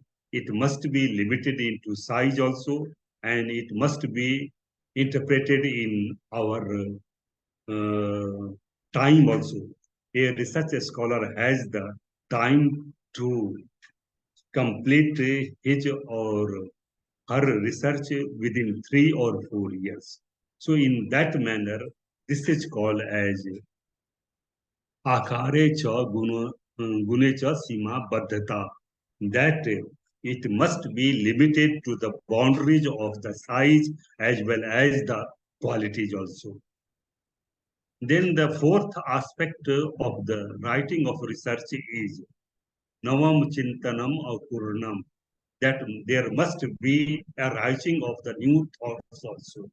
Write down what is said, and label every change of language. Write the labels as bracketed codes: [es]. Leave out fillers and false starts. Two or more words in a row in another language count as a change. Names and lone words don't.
[en] It must be limited into size also, and it must be interpreted in our time also. A research scholar has the time to complete his or her research within 3 or 4 years. So in that manner, this is called as [sa] akare cha gune cha sima baddhata. [en] That it must be limited to the boundaries of the size as well as the qualities also. Then the fourth aspect of the writing of research is [sa] navam chintanam apurnam, [en] that there must be a rising of the new thoughts also.